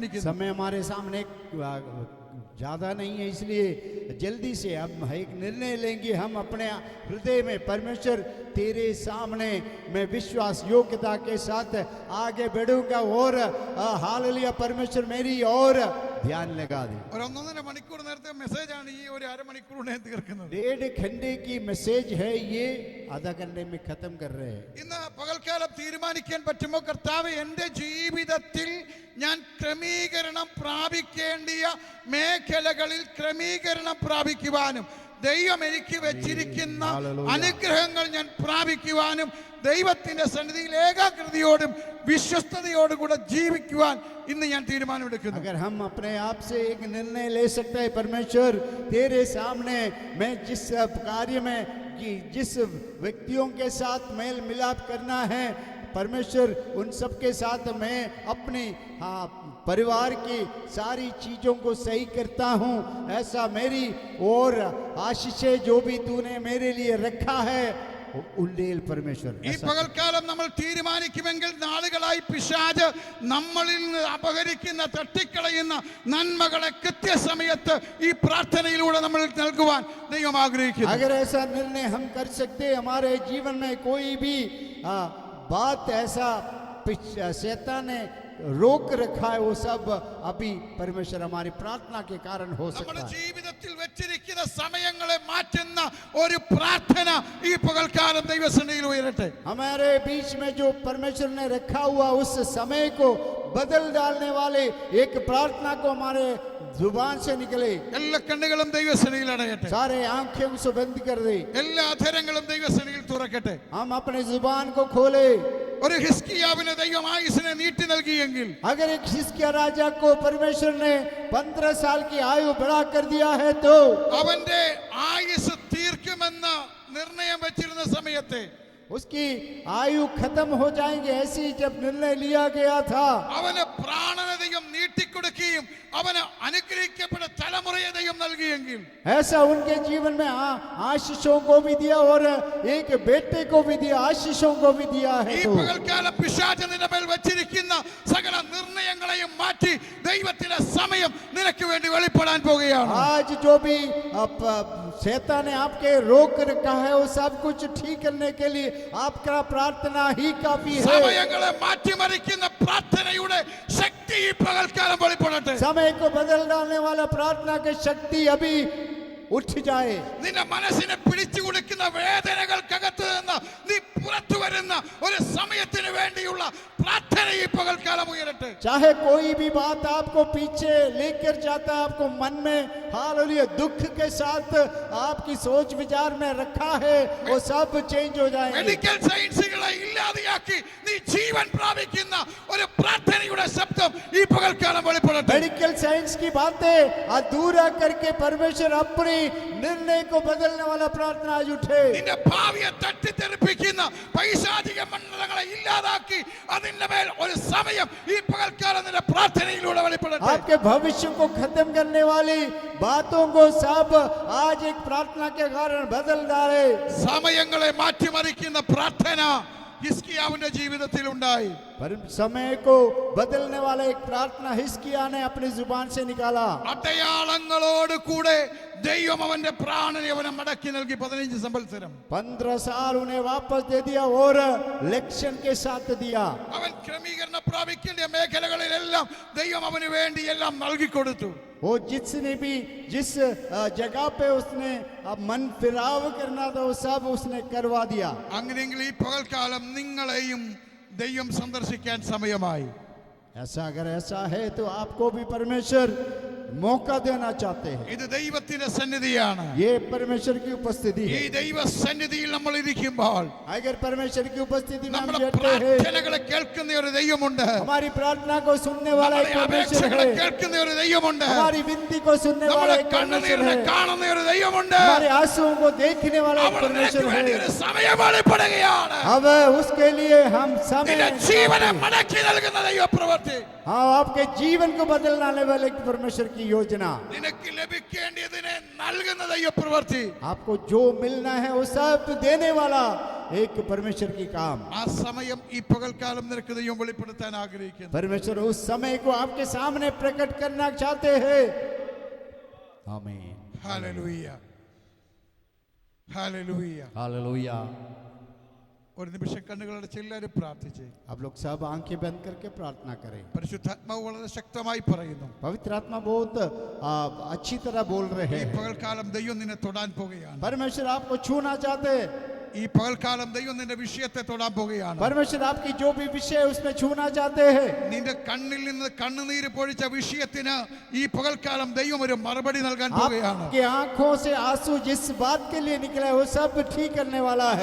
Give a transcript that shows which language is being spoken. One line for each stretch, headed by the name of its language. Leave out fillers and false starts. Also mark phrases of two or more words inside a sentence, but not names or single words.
Hindi: समय हमारे सामने ज़्यादा नहीं है, इसलिए जल्दी से अब एक निर्णय लेंगे हम अपने हृदय में, परमेश्वर तेरे सामने मैं विश्वास योग्यता के साथ आगे बढ़ूंगा और हालेलुया परमेश्वर मेरी और ध्यान लगा दे।
Malayalam: ഒരു 1.5 മണിക്കൂർ നേരത്തെ മെസ്സേജാണ് ഈ ഒരു അരമണിക്കൂറിനെ തീർക്കുന്നത്.
Hindi: 1.5 घंटे की मैसेज है, ये आधा घंटे में खत्म कर रहे हैं।
Malayalam: ഇന്ന് പകൽക്കാലം തീരുമാനിക്കാൻ പറ്റുമോ, കർത്താവ് എൻ്റെ ജീവിതത്തിൽ ഞാൻ ക്രമീകരണം പ്രാപിക്കേണ്ടിയ മേഖലകളിൽ ക്രമീകരണം പ്രാപിക്കുവാനും ദൈവം എനിക്ക് വെച്ചിരിക്കുന്ന അനുഗ്രഹങ്ങൾ ഞാൻ പ്രാപിക്കുവാനും ദൈവത്തിന്റെ സന്നിധിയിൽ ഏകാഗ്രതയോടും വിശ്വസ്തയോടും കൂടെ ജീവിക്കുവാൻ ഇന്ന് ഞാൻ തീരുമാനമെടുക്കുന്നു.
Hindi: अगर हम अपने आप से एक निर्णय ले सकते हैं, परमेश्वर तेरे सामने मैं जिस कार्य में कि जिस व्यक्तियों के साथ मेल मिलाप करना है परमेश्वर उन सब के साथ मैं अपनी परिवार की सारी चीज़ों को सही करता हूँ, ऐसा मेरी और आशीषें जो भी तूने मेरे लिए रखा है
Malayalam: ഉള്ളിൽ പരമേശ്വർ. ഈ പകൽക്കാലം നമ്മൾ തീരുമാനിക്കുമെങ്കിൽ നാളുകളായി പിശാച് നമ്മളിൽ നിന്ന് അപഹരിക്കുന്ന തട്ടിക്കളയുന്ന നന്മകളെ കൃത്യസമയത്ത് ഈ പ്രാർത്ഥനയിലൂടെ നമ്മൾ നൽകുവാൻ ദൈവം ആഗ്രഹിക്കുന്നു.
Hindi: अगर ऐसा निर्णय हम कर सकते, हमारे जीवन में कोई भी बात ऐसा शैतान ने रोक रखा है, वो सब अभी परमेश्वर हमारी प्रार्थना के कारण हो सकता
Malayalam: നമ്മുടെ
Hindi: है.
Malayalam: ജീവിതത്തിൽ വെച്ചിരിക്കുന്ന സമയങ്ങളെ മാറ്റുന്ന ഒരു പ്രാർത്ഥന ഈ പകൽക്കാലം ദൈവസന്നിധിയിൽ ഉയരട്ടെ.
Hindi: हमारे बीच में जो परमेश्वर ने रखा हुआ उस समय को बदल डालने वाले एक प्रार्थना को हमारे जुबान से निकले.
Malayalam: എല്ലാ കണ്ണുകളും ദൈവസന്നിധിയിൽ അടയട്ടെ.
Hindi: सारे आंखें को बंद कर दे.
Malayalam: എല്ലാ അധരങ്ങളും ദൈവസന്നിധിയിൽ തുറക്കട്ടെ.
Hindi: हम अपने जुबान को खोले.
Malayalam: ഒരു ഹിസ്കിയാവിന് ദൈവം ആയുസ്സിനെ നീട്ടി നൽകിയെങ്കിൽ,
Hindi: अगर एक हिजकिय्याह राजा को परमेश्वर ने 15 साल की आयु बढ़ा कर दिया है, तो
Malayalam: അവന്റെ ആയുസ് തീർക്കുമെന്ന് നിർണയം വെച്ചിരുന്ന സമയത്തെ
Hindi: उसकी आयु खत्म हो जाएंगे ऐसी जब निर्णय लिया गया था,
Malayalam: അവന് പ്രാണനെ ദൈവം നീട്ടിക്കൊടുക്കുകയും അവന് അനുഗ്രഹിക്കപ്പെട്ട തലമുറയെ ദൈവം നൽകിയെങ്കിൽ,
Hindi: ऐसा उनके जीवन में आशीषों को भी दिया और एक बेटे को भी दिया, आशीषों को भी दिया है.
Malayalam: ഈ
Hindi: तो
Malayalam: പകൽക്കാലം പിശാച് നിന്റെ മേൽ വെച്ചിരിക്കുന്ന സകല നിർണയങ്ങളെയും മാറ്റി ദൈവത്തിന്റെ സമയം നിനക്ക് വേണ്ടി വെളിപ്പെടാൻ പോകുകയാണ്.
Hindi: आज जो भी शैतान ने आपके रोक रखा है वो सब कुछ ठीक करने के लिए आपका प्रार्थना ही काफी है.
Malayalam: സമയങ്ങളെ മാറ്റിമറിക്കുന്ന പ്രാർത്ഥനയുടെ ശക്തി ഈ പകൽക്കാലം വെളിപ്പെടട്ടെ.
Hindi: समय को बदल डालने वाला प्रार्थना की शक्ति अभी उठ जाए.
Malayalam: നിന്റെ മനസ്സിനെ പിടിച്ചു കൊടുക്കുന്ന വേദനകൾക്കകത്ത് നിന്ന് നീ പുറത്തു വരുന്ന ഒരു സമയത്തിന് വേണ്ടിയുള്ള പ്രാർത്ഥന ഈ പകൽക്കാലം ഉയരട്ടെ.
Hindi: चाहे कोई भी बात आपको पीछे लेकर जाता है, आपको मन में हालेलुया दुख के साथ आपकी सोच विचार में रखा है, वो सब चेंज हो जाएंगे.
English: medical sciences
Malayalam: ഇല്ലാതെയാക്കി നീ ജീവൻ പ്രാപിക്കുന്ന ഒരു പ്രാർത്ഥനയുടെ ശബ്ദം ഈ പകൽക്കാലം വെളിപ്പെടട്ടെ.
English: medical science
Hindi: की बातें अधूरा करके परमेश्वर अपनी निर्णय को बदलने वाला प्रार्थना आज उठे.
Malayalam: നിന്റെ ഭാവിയെ തട്ടിത്തെറിപ്പിക്കുന്ന പൈശാചിക മണ്ഡലങ്ങളെ ഇല്ലാതാക്കി അതിന്റെ മേൽ ഒരു സമയം ഈ പകൽക്കാലം നിന്റെ പ്രാർത്ഥനയിലൂടെ വെളിപ്പെടട്ടെ.
Hindi: आपके भविष्य को खत्म करने वाली बातों को सब आज एक प्रार्थना के कारण बदल डाले.
Malayalam: സമയങ്ങളെ മാറ്റിമറിക്കുന്ന പ്രാർത്ഥന ഹിസ്കിയാവിന്റെ ജീവിതത്തിൽ ഉണ്ടായി.
Hindi: पर समय को बदलने वाला एक प्रार्थना हिजकिय्याह ने अपनी जुबान से निकाला.
Malayalam: അടയാളങ്ങളോട് കൂടെ ദൈവം അവന്റെ പ്രാണനെ അവനെ മടക്കി നൽകി 15 സംവത്സരം.
Hindi: 15 साल उन्हें वापस दे दिया और लक्षण के साथ दिया.
Malayalam: അവൻ ക്രമീകരണം പ്രാപിക്കേണ്ട മേഖലകളിലെല്ലാം ദൈവം അവന് വേണ്ടി എല്ലാം നൽകി കൊടുത്തു.
Hindi: वो जिसने भी जिस जगह पे उसने मन फिराव करना था वो सब उसने करवा दिया.
Malayalam: അങ്ങനെയെങ്കിൽ ഈ പകൽക്കാലം നിങ്ങളെയും ദൈവം സന്ദർശിക്കാൻ സമയമായി.
Hindi: ऐसा अगर ऐसा है तो आपको भी परमेश्वर मौका देना चाहते हैं.
Malayalam: ഇത് ദൈവത്തിന്റെ സന്നിധിയാണ്.
Hindi: ये परमेश्वर की उपस्थिति
Malayalam: ഈ
Hindi: है.
Malayalam: ദൈവ സന്നിധിയിൽ നമ്മൾ ഇരിക്കുമ്പോൾ
Hindi: अगर परमेश्वर की उपस्थिति में हम
Malayalam: നമ്മുടെ
Hindi: बैठते हैं,
Malayalam: പ്രാർത്ഥനകളെ കേൾക്കുന്ന ഒരു ദൈവമുണ്ട്.
Hindi: हमारी प्रार्थना को सुनने वाला एक
Malayalam: നമ്മുടെ
Hindi: परमेश्वर
Malayalam: അപേക്ഷകളെ
Hindi: है.
Malayalam: കേൾക്കുന്ന ഒരു ദൈവമുണ്ട്.
Hindi: हमारी विनती को सुनने वाला
Malayalam: നമ്മുടെ
Hindi: एक परमेश्वर
Malayalam: കണ്ണുനീരിനെ
Hindi: है.
Malayalam: കാണുന്ന ഒരു ദൈവമുണ്ട്.
Hindi: हमारे आंसुओं को देखने वाला एक
Malayalam: അവൻ
Hindi: परमेश्वर
Malayalam: നിനക്ക് വേണ്ടി
Hindi: है.
Malayalam: ഒരു സമയം വെളിപ്പെടുകയാണ്.
Hindi: अब उसके लिए हम समय
Malayalam: നിന്റെ ജീവനെ മടക്കി നൽകുന്ന ദൈവപ്രവൃത്തി,
Hindi: हाँ आपके जीवन को बदलने वाले एक परमेश्वर की योजना,
Malayalam: നിനക്ക് ലഭിക്കേണ്ടതിനെ നൽകുന്ന ദൈവപ്രവൃത്തി,
Hindi: आपको जो मिलना है वो सब देने वाला एक परमेश्वर की काम.
Malayalam: ആ സമയം ഈ പകൽക്കാലം നിനക്ക് ദൈവം വെളിപ്പെടുത്താൻ ആഗ്രഹിക്കുന്നു.
Hindi: परमेश्वर उस समय को आपके सामने प्रकट करना चाहते हैं. आमीन।
Malayalam: ഹല്ലേലൂയ, ഹല്ലേലൂയ.
Hindi: हालेलुया।
Malayalam: ഒരു നിമിഷം കണ്ണുകളടച്ച് എല്ലാവരും പ്രാർത്ഥിച്ചേ.
Hindi: आप लोग सब आंखें बंद करके प्रार्थना करें।
Malayalam: പരിശുദ്ധാത്മാവ് വളരെ ശക്തമായി പറയുന്നു,
Hindi: पवित्र आत्मा बहुत अच्छी तरह बोल रहे
Malayalam: ഈ
Hindi: हैं।
Malayalam: പകൽക്കാലം ദൈവം നിന്നെ തൊടാൻ പോകുകയാണ്.
Hindi: परमेश्वर आपको छूना चाहते हैं।
Malayalam: ഈ പകൽക്കാലം ദൈവം നിന്റെ വിഷയത്തെ തൊടാൻ പോകുകയാണ്.
Hindi: परमेश्वर आपकी जो भी विषय है उसमें छूना चाहते हैं।
Malayalam: നിന്റെ കണ്ണിൽ നിന്ന് കണ്ണുനീര് പൊഴിച്ച വിഷയത്തിന് ഈ പകൽക്കാലം ദൈവം ഒരു മറുപടി നൽകാൻ പോകുകയാണ്.
Hindi: आपकी आंखों से आंसू जिस बात के लिए निकले वो सब ठीक करने वाला है।